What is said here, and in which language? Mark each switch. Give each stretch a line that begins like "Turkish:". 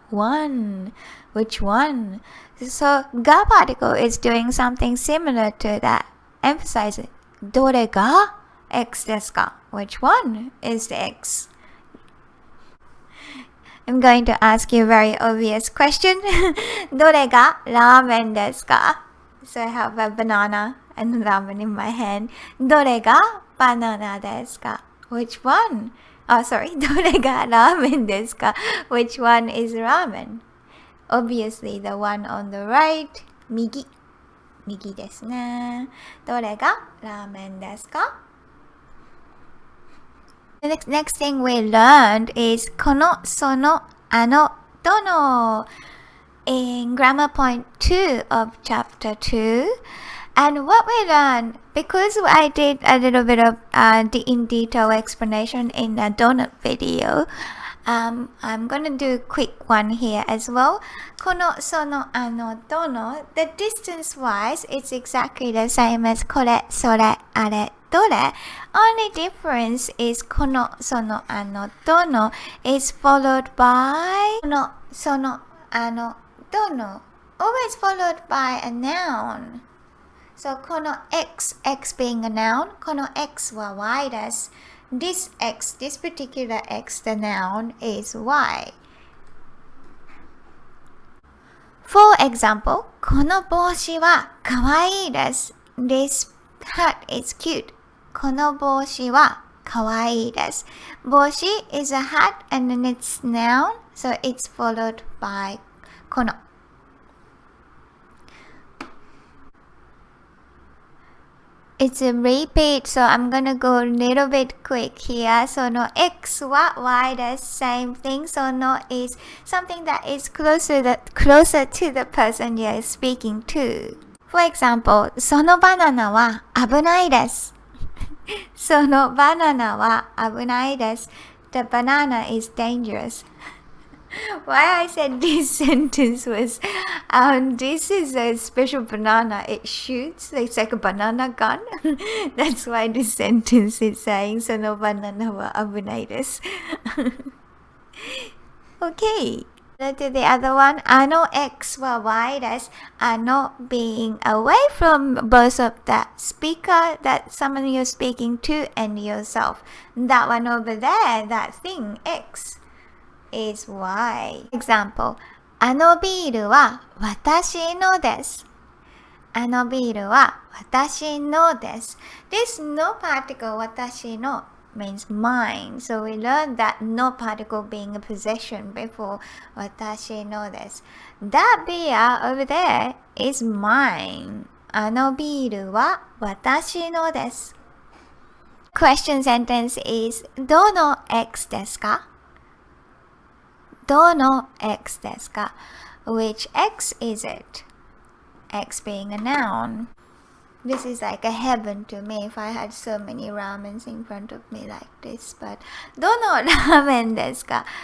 English: So ga particle is doing something similar to that. Emphasize it.
Japanese: どれが X ですか?
English: Which one is the X? I'm going to ask you a very obvious question.
Japanese: どれがラーメンですか?
English: So I have a banana and ramen in my hand.
Japanese: どれがバナナですか?
English: Which one? Oh, sorry.
Japanese: どれがラーメンですか?
English: Which one is ramen? Obviously, the one on the right.
Japanese: 右ですね。どれがラーメンですか?
English: The next thing we learned is この、その、あの、どの。 In grammar point 2 of chapter 2. And what we learned, because I did a little bit of in detail explanation in the donut video, I'm gonna do a quick one here as well. この、その、あの、どの, the distance wise, it's exactly the same as これ、それ、あれ、どれ. Only difference is この、その、あの、どの is followed by この、その、あの、どの always followed by a noun. So この X being a noun,
Japanese: この X は Y です。
English: This particular X, the noun is Y. For example,
Japanese: この帽子はかわいいです。
English: This hat is cute.
Japanese: この帽子はかわいいです。
English: 帽子 is a hat and then it's noun, so it's followed by この。 It's a repeat, so I'm gonna go a little bit quick here. So no X は Y です。Same thing. So no is something that is closer to the person you're speaking to. For example,
Japanese: そのバナナは危ないです。そのバナナは危ないです。
English: The banana is dangerous. Why I said this sentence was, this is a special banana. It shoots. It's like a banana gun. That's why this sentence is saying,
Japanese: そのバナナは危ないです。
English: Okay. To the other one,
Japanese: あの X は Y です。
English: あの being away from both of that speaker, that someone you're speaking to, and yourself. That one over there, that thing, X, is Y. Example,
Japanese: あのビールは私のです。あのビールは私のです。
English: This no particle 私の means mine. So we learned that no particle being a possession before
Japanese: 私のです。
English: That beer over there is mine.
Japanese: あのビールは私のです。
English: Question sentence is
Japanese: どの X ですか？どの X ですか？
English: Which X is it? X being a noun. This is like a heaven to me if I had so many ramens in front of me like this. But
Japanese: どのラーメンですか？